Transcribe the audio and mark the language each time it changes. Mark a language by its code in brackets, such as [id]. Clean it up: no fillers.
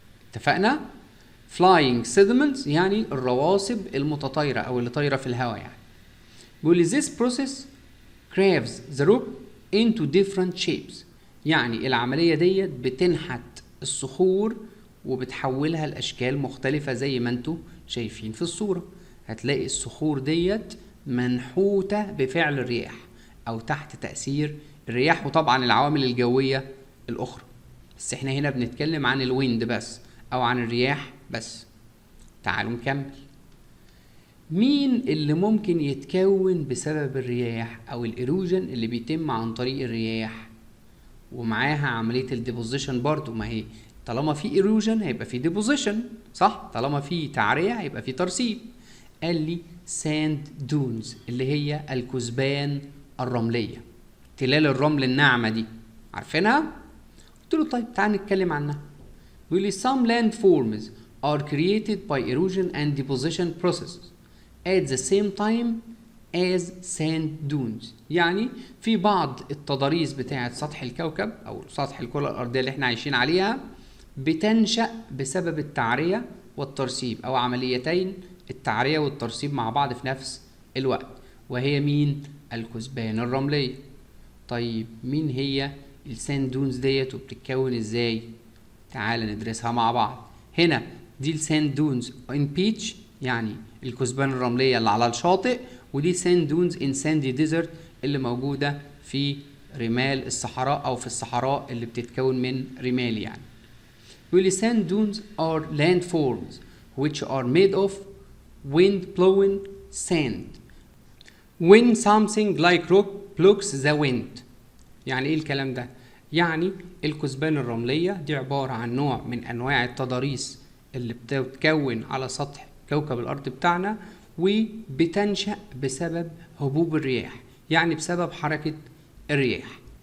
[ar] اتفقنا؟ [en] flying sediments [ar] يعني الرواسب المتطايرة أو اللي طايرة في الهواء. يعني بيقول لي [en] this process carves the rock into different shapes. [ar] يعني العملية ديت بتنحت الصخور وبتحولها لأشكال مختلفة زي ما انتوا شايفين في الصورة. هتلاقي الصخور ديت منحوتة بفعل الرياح أو تحت تأثير الرياح وطبعا العوامل الجوية الأخرى، بس احنا هنا بنتكلم عن الويند بس أو عن الرياح بس. تعالوا نكمل. مين اللي ممكن يتكون بسبب الرياح أو الإيروجن اللي بيتم عن طريق الرياح ومعاها عملية الديبوزيشن برضو؟ ما هي طالما في إيروجن هيبقى في ديبوزيشن، صح؟ طالما في تعرية هيبقى في ترسيب. قال لي ساند دونز اللي هي الكثبان الرملية، تلال الرمل الناعمة دي، عارفينها؟ قلت له طيب تعال نتكلم عنها. بيقول لي [en] some land forms are created by erosion and deposition processes at the same time as sand dunes. [ar] يعني في بعض التضاريس بتاعة سطح الكوكب أو سطح الكرة الأرضية اللي احنا عايشين عليها بتنشأ بسبب التعرية والترسيب أو عمليتين التعرية والترسيب مع بعض في نفس الوقت، وهي مين؟ الكثبان الرملية. طيب مين هي الساند دونز ديت وبتتكون ازاي؟ تعال ندرسها مع بعض. هنا دي الساند دونز ان بيتش يعني الكثبان الرملية اللي على الشاطئ، ودي ساند دونز ان ساندي ديزرت اللي موجودة في رمال الصحراء أو في الصحراء اللي بتتكون من رمال. يعني يقول لي [en] sand dunes are landforms which are made of wind blowing sand when something like rock blocks the wind. [ar] يعني ايه الكلام ده؟ يعني الكثبان الرملية دي عبارة عن نوع من أنواع التضاريس اللي بتتكون على سطح كوكب الأرض بتاعنا وبتنشأ بسبب هبوب الرياح، يعني بسبب حركة الرياح.